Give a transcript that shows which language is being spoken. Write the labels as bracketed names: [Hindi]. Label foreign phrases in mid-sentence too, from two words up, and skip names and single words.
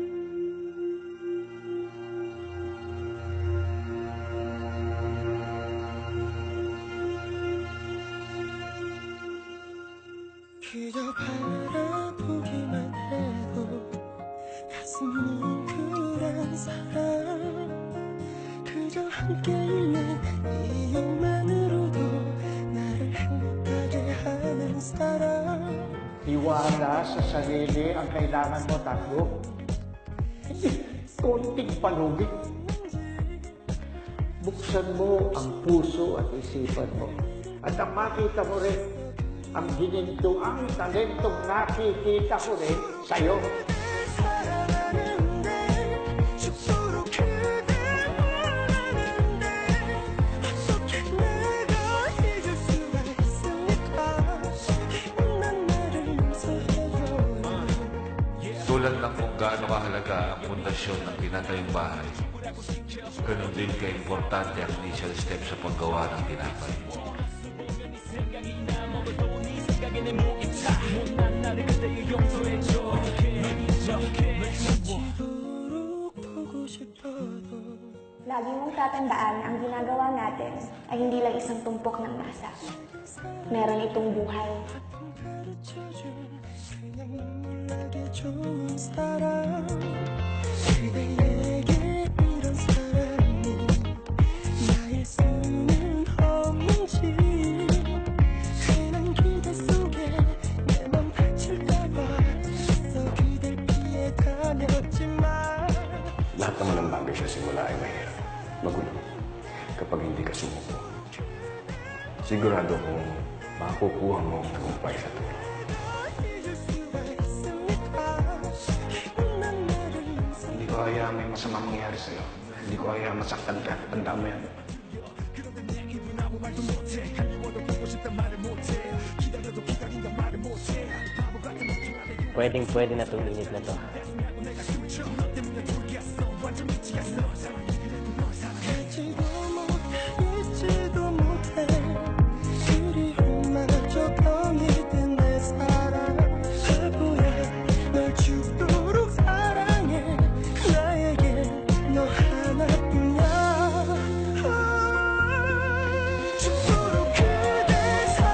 [Korean] 그저 바라보기만 해도 가슴이 뭉클한 사람 그저 함께 있는 이것만으로도 나를 행복하게 하는 사람 [Filipino] Tiwala sa sarili ang kailangan mo, Takbo. Konting palugit. Buksan mo ang puso at isipan mo. At nang makita mo rin ang ginintuang talentong nakikita ko rin sa'yo. [Korean] 사랑하는데 죽도록 그댈 원하는데 어떻게 내가 잊을 수가 있습니까 난 나를 용서해줘요 [Filipino] Tulad ng kung gaano kahalaga ang pundasyon ng tinatayong bahay, ganun din ka-importante ang [English] initial step [Filipino] sa paggawa ng tinapay. [Korean] 지도록 보고 싶어도 [Filipino] Lagi mong tatandaan na ang ginagawa natin ay hindi lang isang tumpok ng masa. Meron itong buhay. [Korean] 가르쳐준 그냥 눈물나게 좋은 사람 그대에게 이런 사랑이 나일 수는 없는지 흔한 기대 속에 내 맘 다칠까봐 애써 그댈 피해 다녔지만 [Filipino] Lahat naman ng bagay sa simula ay mahirap. Magulo. Kapag hindi ka sumuko. Sigurado kong makukuha mo ang tagumpay sa tulong. [Korean] 잊을 수가 있습니까 난 나를 용서 [Filipino] Hindi ko kaya may masamang mangyari sa'yo. Hindi ko kaya masaktan ka. Tandaan mo yan. Pwedeng-pwede na itong init na to. [Korean] 알지도 못해 잊지도 못해 그리움마저 병이 든 내 사랑 바보야 널 죽도록 사랑해 나에게 너 하나뿐이야 죽도록 그댈